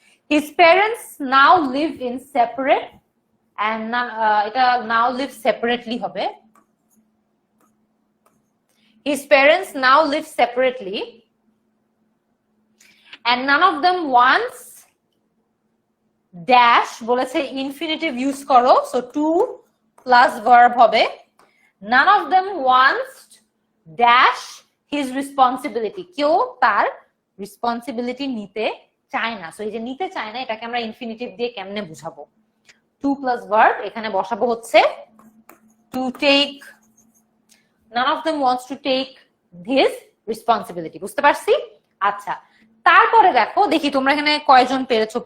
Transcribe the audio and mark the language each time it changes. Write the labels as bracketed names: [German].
[English] His parents now live in separate, and এটা now live separately হবে। His parents now live separately and none of them wants dash, [Bangla] বলেছে infinitive use করো। So two plus verb হবে। [English] none of them wants dash his responsibility, [Bangla] কেউ তার responsibility নিতে চায় না। সো এই যে নিতে চায় না, এটাকে আমরা ইনফিনিটিভ দিয়ে কেমনে বুঝাবো? টু প্লাস ভার্ব, এখানে বসাবো হচ্ছে to take. [English] none of them wants to take his responsibility, [Bangla] বুঝতে পারছি? আচ্ছা, তারপরে দেখো, দেখি তোমরা এখানে কয়জন পেরেছো।